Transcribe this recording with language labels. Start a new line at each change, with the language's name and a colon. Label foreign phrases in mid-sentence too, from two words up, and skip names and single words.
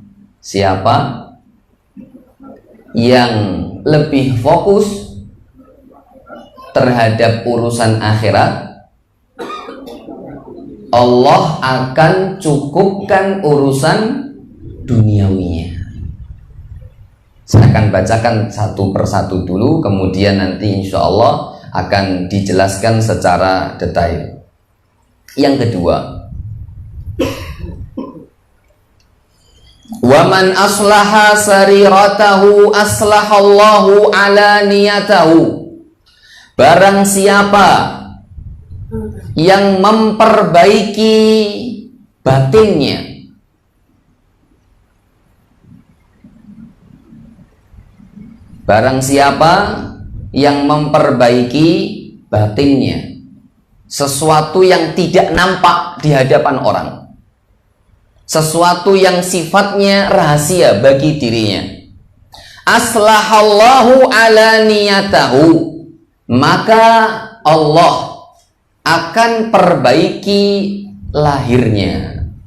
Indonesian: Siapa yang lebih fokus terhadap urusan akhirat, Allah akan cukupkan urusan duniawinya. Saya akan bacakan satu persatu dulu, kemudian nanti
Arabic: إن شاء الله
Indonesian: akan dijelaskan secara detail. Yang kedua,
Arabic: ومن أصلح سريرته أصلح الله علانيته.
Indonesian: Barang siapa yang memperbaiki batinnya, barang siapa yang memperbaiki batinnya, sesuatu yang tidak nampak di hadapan orang, sesuatu yang sifatnya rahasia bagi dirinya,
Arabic: أصلح الله علانيته,
Indonesian: maka Allah akan perbaiki lahirnya.